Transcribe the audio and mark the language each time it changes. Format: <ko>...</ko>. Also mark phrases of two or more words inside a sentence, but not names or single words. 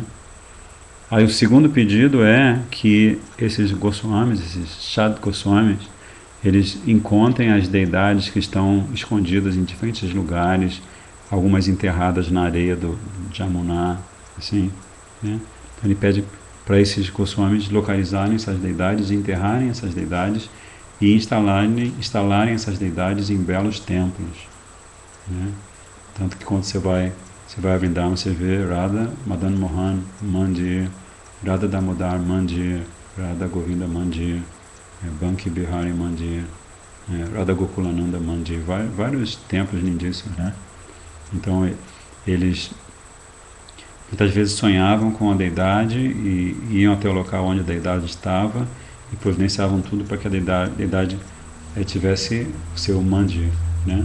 <pt>Aí o segundo pedido é que esses Goswamis, esses Shad Goswamis, eles encontrem as deidades que estão escondidas em diferentes lugares, algumas enterradas na areia do Jamuna, assim, né? Então ele pede para esses Goswamis localizarem essas deidades, enterrarem essas deidades e instalarem essas deidades em belos templos, né? Tanto que quando você vai a Vrindavan, você vê Radha Madan Mohan Mandir, Radha Damodar Mandir, Radha Govinda Mandir, Banki Bihari Mandir, Radha Gokulananda Mandir, vários templos lindíssimos, né? Então eles muitas vezes sonhavam com a deidade e iam até o local onde a deidade estava e providenciavam tudo para que a deidade tivesse o seu mandir, né?</pt>